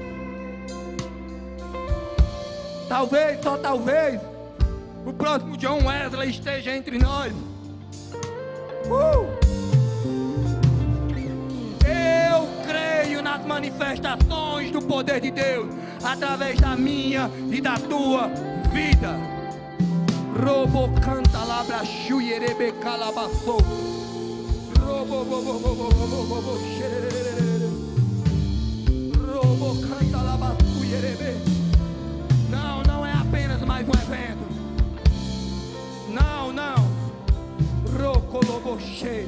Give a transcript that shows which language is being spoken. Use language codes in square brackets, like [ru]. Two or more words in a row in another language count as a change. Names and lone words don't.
[pt] Talvez, só talvez, o próximo John Wesley esteja entre nós. Eu creio nas manifestações do poder de Deus através da minha e da tua vida. Robo canta labra chuierebe calabaçou. Robo canta labaçuierebe. Não, não é apenas mais um evento. Não, não. Rocoloboche.